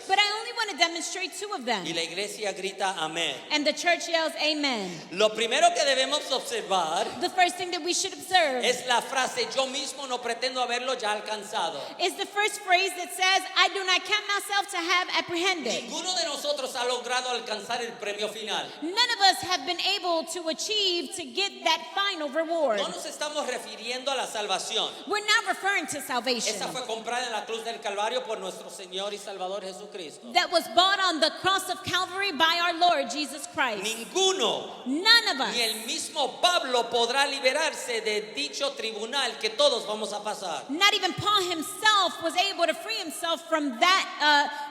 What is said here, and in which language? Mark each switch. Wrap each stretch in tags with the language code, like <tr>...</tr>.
<en>but I only want to demonstrate two of them.</en> <es>Y la iglesia grita amén.</es> <en>And the church yells, amen.</en> <es>Lo primero que debemos observar</es> <en>The first thing that we should observe</en> <es>es la frase, yo mismo no pretendo haberlo ya alcanzado.</es> <en>is the first phrase that says, I do not count myself to have apprehended.</en> <es>Ninguno de nosotros ha logrado alcanzar el premio final.</es> <en>None of us have been able to achieve to get that final reward.</en> <es>No nos estamos refiriendo a la salvación.</es> <en>We're not referring to salvation.</en> <es>Esa fue comprada en la cruz del Calvario por nuestro Señor y Salvador Jesucristo.</es> <en>That was bought on the cross of Calvary by our Lord Jesus Christ.</en> <es>Ninguno,</es> <en>None of us,</en> <es>ni el mismo Pablo podrá liberarse de dicho tribunal que todos vamos a pasar.</es> <en>not even Paul himself, was able to free himself from that</en>